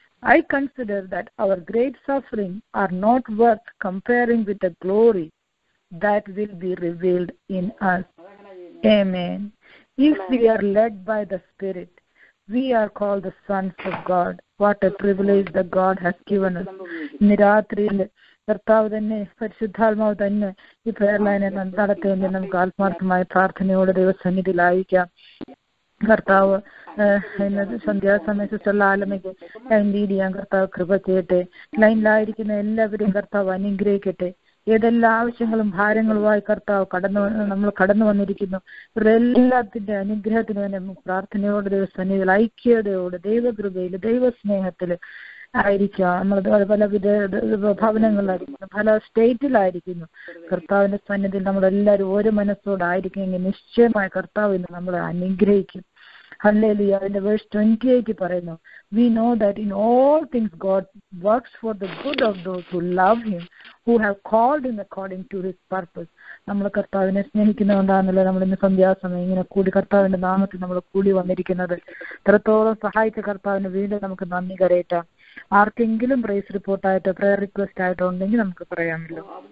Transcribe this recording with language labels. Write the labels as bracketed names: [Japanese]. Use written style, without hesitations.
[English] I consider that our great suffering are not worth comparing with the glory that will be revealed in us. Amen. If we are led by the Spirit, we are called the sons of God. What a privilege that God has given us. [Malayalam] Niratril കർത്താവ് തന്നെ പരിശുദ്ധാത്മാവ് തന്നെ ഈ prayer ലൈനെ നടത്തേണ്ടി നമുക്ക് ആത്മാർത്ഥമായ പ്രാർത്ഥനയോടെ ദൈവസന്നിധിയിലായിരിക്കാം. കർത്താവ് സന്ധ്യാസമയം സിസ്റ്റർ ആലമയ്ക്ക് ലൈൻ ലീഡ് ചെയ്യാൻ കർത്താവ് കൃപ ചെയ്യട്ടെ. ലൈനിലായിരിക്കുന്ന എല്ലാവരെയും കർത്താവ് അനുഗ്രഹിക്കട്ടെ. ഏതെല്ലാം ആവശ്യങ്ങളും ഭാരങ്ങളുമായി കർത്താവ് നമ്മൾ കടന്നു വന്നിരിക്കുന്നു. ഇവരെല്ലാത്തിന്റെ അനുഗ്രഹത്തിന് തന്നെ പ്രാർത്ഥനയോടെ ദൈവസന്നിധിയിൽ ഐക്യതയോടെ ദൈവകൃപയിൽ ദൈവസ്നേഹത്തിൽ ആയിരിക്കാം. നമ്മൾ പല ഭവനങ്ങളിലായിരിക്കുന്നു, പല സ്റ്റേറ്റിലായിരിക്കുന്നു. കർത്താവിന്റെ സന്നിധിയിൽ നമ്മളെല്ലാവരും ഓരോ മനസ്സോടായിരിക്കുമെങ്കിൽ നിശ്ചയമായ കർത്താവ് ഇന്ന് നമ്മളെ അനുഗ്രഹിക്കും. ഹല്ലേലൂയ. അതിന്റെ വേഴ്സ് 28 പറയുന്നു, [English] we know that in all things God works for the good of those who love him, who have called him according to his purpose. [Malayalam] നമ്മൾ കർത്താവിനെ സ്നേഹിക്കുന്നതുകൊണ്ടാണല്ലോ നമ്മൾ ഇന്ന് സന്ധ്യാസമയം ഇങ്ങനെ കൂടി കർത്താവിന്റെ നാമത്തിൽ നമ്മൾ കൂടി വന്നിരിക്കുന്നത്. ഇത്രത്തോളം സഹായിച്ച കർത്താവിന് വീണ്ടും നമുക്ക് നന്ദി കരയറ്റാം. ആർക്കെങ്കിലും പ്രൈസ് റിപ്പോർട്ടായിട്ടോ പ്രയർ റിക്വസ്റ്റ് ആയിട്ടോ ഉണ്ടെങ്കിൽ നമുക്ക് പറയാമല്ലോ.